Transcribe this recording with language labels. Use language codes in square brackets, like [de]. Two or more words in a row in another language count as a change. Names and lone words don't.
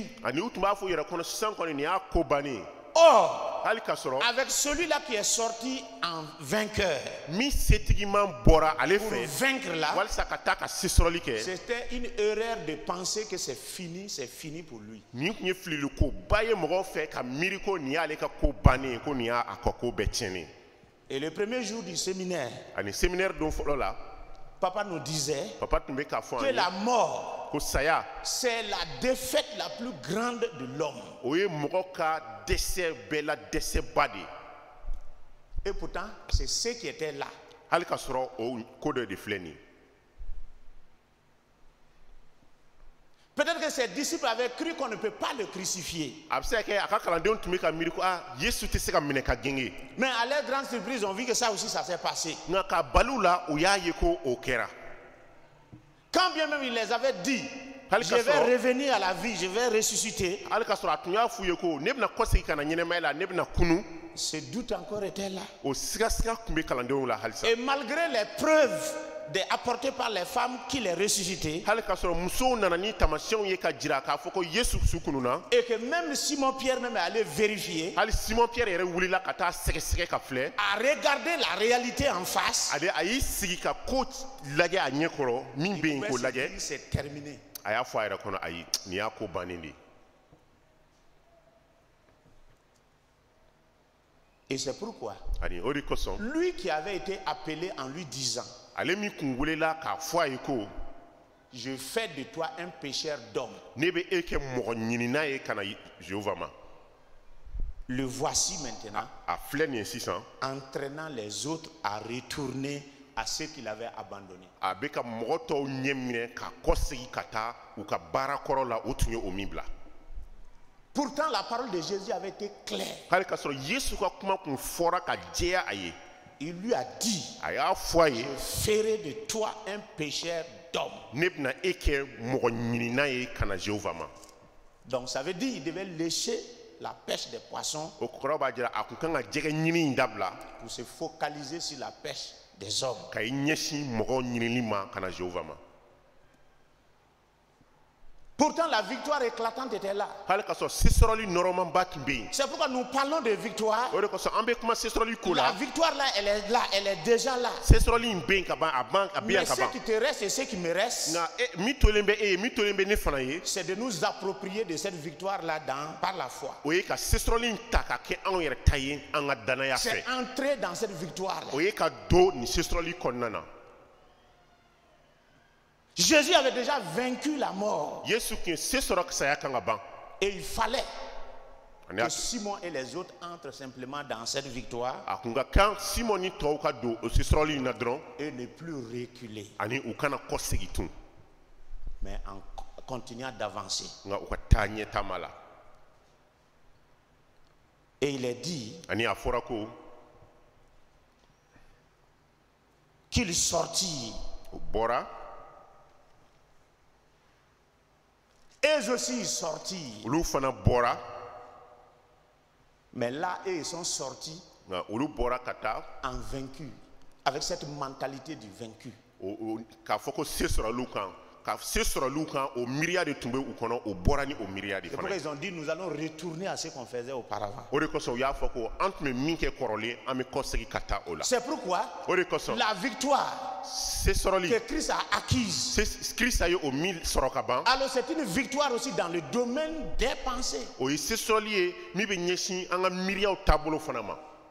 [bm] ani u tun b'a fɔ u yɛrɛ kɔnɔ sisan kɔni nin y'a ko bannen. [fr] Or, [bm] hali ka sɔrɔ [fr] avec celui-là qui est sorti en vainqueur, [bm] min setigiman bɔra ale [fr] pour [bm] fɛ [fr] vaincre là, [bm] walisa ka taa ka sesɔrɔli kɛ. [fr] c'était une erreur de penser que c'est fini pour lui. [bm] nin tun ye fililiko ba ye mɔgɔw fɛ ka miiri ko nin y'ale ka ko bannen ye ko nin y'a ka ko bɛɛ tiɲɛnen. [fr] Et le premier jour du séminaire, [bm] ani séminaire don fɔlɔ la [fr] papa nous disait [bm] papa tun bɛ k'a fɔ [fr] que [bm] an ye [fr] la mort, [bm] ko saya [fr] c'est la défaite la plus grande de l'homme. [bm] o ye mɔgɔ ka dɛsɛ bɛɛ la dɛsɛba de ye. [fr] Et pourtant, c'est ceux qui étaient là. [bm] hali ka sɔrɔ o ko dɔ de filɛ nin ye. [fr] Peut-être que ses disciples avaient cru qu'on ne peut pas le crucifier. [bm] a bɛ se ka kɛ a ka kalandenw tun bɛ ka miiri ko Yesu tɛ se ka minɛ ka genge. [fr] Mais à leur grande surprise, on vit que ça aussi, ça s'est passé. [bm] nka ka bali u la o y'a ye ko o kɛra. [fr] Quand bien même il les avait dit, [bm] Hali [fr] je [bm] ka [fr] vais [bm] sɔrɔ [fr] revenir à la vie, je vais ressusciter. [bm] hali ka sɔrɔ a tun y'a f'u ye ko ne bɛna kɔsegin ka na ɲɛnɛmaya la ne bɛna kunu. [fr] Ce doute encore était là. [bm] o sigasiga tun bɛ kalandenw la halisa. [fr] Et malgré les preuves apportées par les femmes qui les ressuscitaient, [bm] hali ka sɔrɔ musow nana ni taamasiyɛnw ye ka jira k'a fɔ ko Yesu su kununa. [fr] et que même Simon Pierre même est allé vérifier, [bm] hali Simon Pierre yɛrɛ wulila ka taa sɛgɛsɛgɛ ka filɛ. [fr] a regardé la réalité en face. [bm] a y'i sigi ka ko lajɛ a ɲɛ kɔrɔ min bɛ yen [fr] Il [bm] k'o [fr] pouvait se [bm] lajɛ. [fr] dire, c'est terminé. [bm] a y'a fɔ a yɛrɛ kɔnɔ ayi nin y'a ko bannen de ye. [fr] Et c'est pourquoi [bm] ani o de kosɔn [fr] lui qui avait été appelé en lui disant, [bm] ale min kun welela k'a fɔ a ye ko [fr] je fais de toi un pécheur d'homme. [bm] ne bɛ e kɛ mɔgɔ ɲinina ye ka na Jehova ma. [fr] Le voici maintenant [bm] a filɛ nin ye sisan [fr] entraînant les autres à retourner à ceux qu'il avait abandonnés. [bm] a bɛ ka mɔgɔ tɔw ɲɛ minɛ ka kɔsegi ka taa u ka baara kɔrɔ la o tun ye o min bila. [fr] Pourtant, la parole de Jésus avait été claire. [bm] hali k'a sɔrɔ yesu ka kuma kun fɔra ka jɛya a ye [fr] Il lui a dit, [bm] a y'a fɔ a ye [fr] je ferai de toi un pécheur d'hommes. [bm] ne bɛna e kɛ mɔgɔ ɲinina ye ka na jehova ma. [fr] Donc ça veut dire qu'il devait lécher la pêche des poissons [bm] o kɔrɔ b'a jira a kun kan ka jɛgɛ ɲini in dabila [fr] pour se focaliser sur la pêche des hommes. [bm] ka i ɲɛsin mɔgɔw ɲinili ma ka na jehova ma. [fr] Pourtant, la victoire éclatante était là. [bm] hali k'a sɔrɔ sesɔrɔli nɔrɔmanba tun bɛ yen [fr] C'est pourquoi nous parlons de victoire. [bm] o de kosɔn an bɛ kuma sesɔrɔli ko [fr] La la victoire là, elle est là, elle est déjà là. [bm] sesɔrɔli in bɛ yen ka ban a bɛ [fr] Mais [bm] yan ka [fr] ce [bm] ban [fr] qui te reste et ce qui me reste, [bm] nka min tolen bɛ e ye min tolen bɛ ne fana ye [fr] c'est de nous approprier de cette victoire là par la foi. [bm] o ye ka sesɔrɔli in ta ka kɛ anw yɛrɛ ta ye an ka danaya [fr] C'est [bm] fɛ [fr] entrer dans cette victoire là. [bm] o ye ka don nin sesɔrɔli kɔnɔna na. [fr] Jésus avait déjà vaincu la mort. [bm] yesu tun ye se sɔrɔ saya kan ka ban [fr] Et il fallait [bm] Ani [fr] que [bm] a [fr] Simon et les autres entrent simplement dans cette victoire [bm] a kun ka kan simɔn ni tɔw ka don o sesɔrɔli in na dɔrɔn [fr] et ne plus reculer, [bm] ani u kana kɔsegi tun [fr] mais en continuant d'avancer. [bm] nka u ka taa ɲɛ taama la. [fr] Et il est dit [bm] ani a fɔra ko [fr] qu'il sortit. [bm] o bɔra [fr] Eux aussi ils sortirent. [bm] olu fana bɔra [fr] Mais là, eux, ils sont sortis [bm] nka olu bɔra ka taa [fr] en vaincu, avec cette mentalité du vaincu. [bm] k'a fɔ ko se sɔrɔlu kan ka se sɔrɔlu kan o miiriya de tun bɛ u kɔnɔ o bɔra ni o miiriya de [fr] C'est [bm] fana [fr] pourquoi [bm] ye. [fr] ils ont dit nous allons retourner à ce qu'on faisait auparavant. [bm] o de kosɔn u y'a fɔ ko an tun bɛ min kɛ kɔrɔlen an bɛ kɔsegi ka taa o la. [fr] C'est pourquoi [bm] o de kosɔn [fr] la victoire [bm] se sɔrɔli [fr] que Christ a acquise, [bm] kirisa ye o min sɔrɔ ka ban [fr] alors c'est une victoire aussi dans le domaine des pensées. [bm] o ye se sɔrɔli ye min bɛ ɲɛsin an ka miiriyaw taabolo fana ma.